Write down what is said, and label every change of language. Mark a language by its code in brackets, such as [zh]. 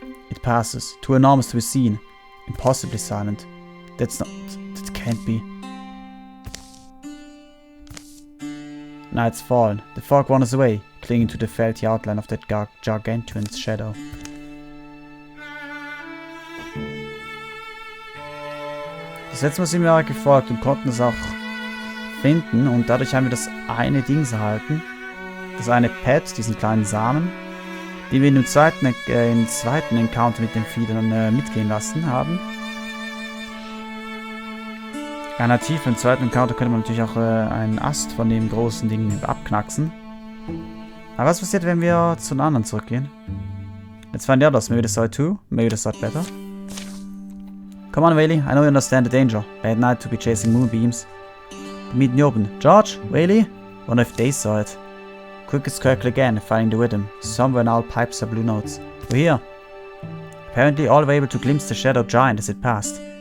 [en] It passes, too enormous to be seen. Impossibly silent. That can't be. Night's fallen. The fog wanders away, clinging to the felty outline of that gargantuan's shadow. [de] Das letzte Mal sind wir gefolgt und konnten es auch finden. Und dadurch haben wir das eine Dings erhalten. Das eine Pet, diesen kleinen Samen, den wir im zweiten Encounter mit dem Vieh dann mitgehen lassen haben. Alternativ im zweiten Encounter könnte man natürlich auch einen Ast von dem großen Ding abknacksen. Aber was passiert, wenn wir zu den anderen zurückgehen? [en] Let's find out us. Maybe they saw it too. Maybe they saw it better. Come on, Whaley. I know you understand the danger. Bad night to be chasing moonbeams. The meeting open. George? Whaley? Wonder if they saw it. Quickest circle again, finding the rhythm. Somewhere in our pipes are blue notes. We're here. Apparently all were able to glimpse the shadow giant as it passed.